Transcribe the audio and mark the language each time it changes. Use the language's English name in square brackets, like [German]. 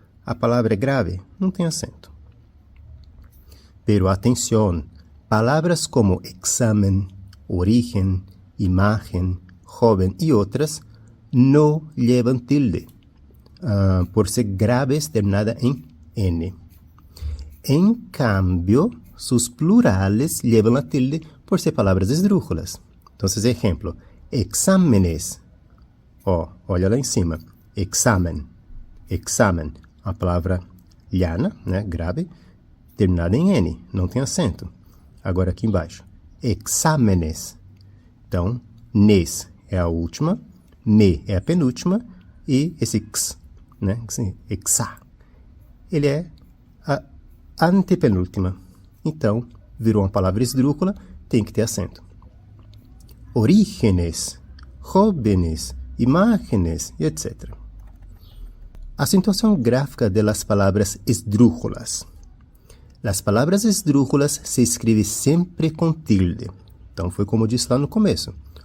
[Portuguese] A palavra é grave, não tem acento. Pero atenção, palavras como examen, origen, imagen, joven e outras não levam tilde, por ser graves terminada em N. [Spanish] Em cambio, sus plurales llevan la tilde por ser palabras esdrújulas. Entonces, ejemplo, exámenes. [Portuguese] Ó, olha lá em cima. Examen. Examen. A palavra llana, né, grave, terminada em N, não tem acento. Agora aqui embaixo. Exámenes. Então, nes é a última, me é a penúltima, e esse x, né, exa, ele é a antepenúltima. Então, virou uma palavra esdrúxula, tem que ter acento. [Spanish] Orígenes, jóvenes, imágenes, etc. [Portuguese] Acentuação gráfica de las palavras esdrúxulas. Las palavras esdrúxulas se escrevem sempre com tilde. Então, foi como eu disse lá no começo.